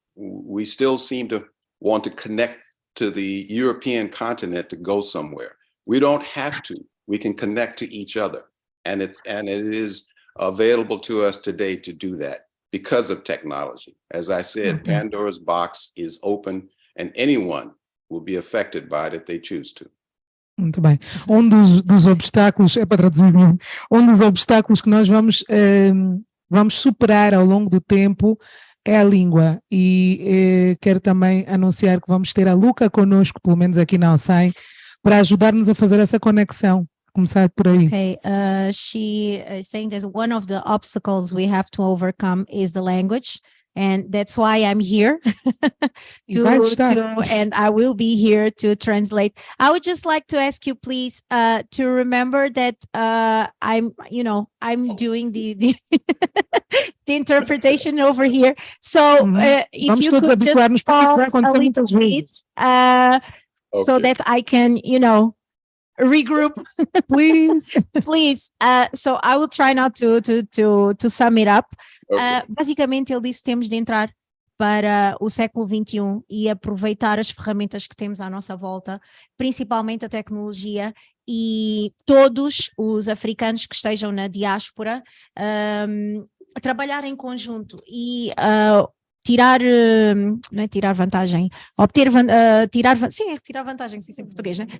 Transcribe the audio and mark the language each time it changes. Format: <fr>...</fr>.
<en>We still seem to want to connect to the European continent to go somewhere. We don't have to. We can connect to each other. And it is available to us today to do that because of technology. As I said, Pandora's box is open and anyone will be affected by it if they choose to.</en> <pt>Muito bem. Dos obstáculos, é para traduzir, dos obstáculos que nós vamos superar ao longo do tempo é a língua. E quero também anunciar que vamos ter a Luca conosco, pelo menos aqui na Alsai, para ajudar-nos a fazer essa conexão. Começar por aí.</pt> <en>Okay, she is saying that one of the obstacles we have to overcome is the language. And that's why I'm here and I will be here to translate. I would just like to ask you, please, to remember that I'm doing the the interpretation over here. So if you could just pause a little bit, so that I can, regroup, please. So I will try not to sum it up.</en> <pt>Basicamente ele disse que temos de entrar para o século XXI e aproveitar as ferramentas que temos à nossa volta, principalmente a tecnologia, e todos os africanos que estejam na diáspora trabalhar em conjunto e tirar, não é tirar vantagem, retirar vantagem, se isso em português, né?</pt>